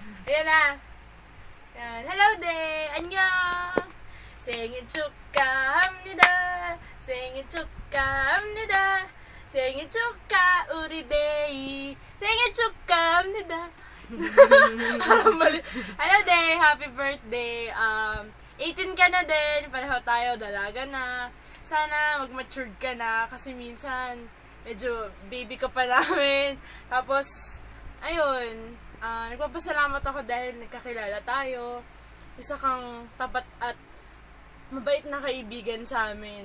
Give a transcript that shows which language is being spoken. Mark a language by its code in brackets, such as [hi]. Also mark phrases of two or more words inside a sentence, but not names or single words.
[tl] Ayan na. Yan. Hello day! [ko] 안녕! 생일 축하합니다. 생일 축하합니다. 생일 축하 우리 데이. 생일 축하합니다. [en] Hello day! Happy birthday! [tl] 18 ka na din. Pareho tayo. Dalaga na. Sana mag-matured ka na. Kasi minsan, medyo baby ka pa namin. Tapos, ayun. Nagpapasalamat ako dahil nagkakilala tayo. Isa kang tapat at mabait na kaibigan sa amin.